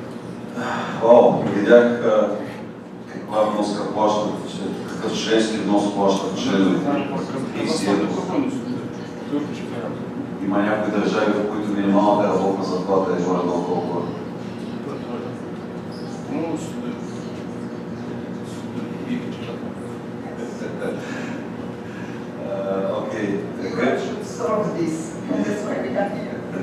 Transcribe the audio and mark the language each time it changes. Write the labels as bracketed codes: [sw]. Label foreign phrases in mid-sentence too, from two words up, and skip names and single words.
[bg] Вау, видях каква вноска плащат, какъв женски внос Има някои държави, в които минималната работна заплата е горе-долу колко. [en] Okay, We should solve this, and that's why we have here.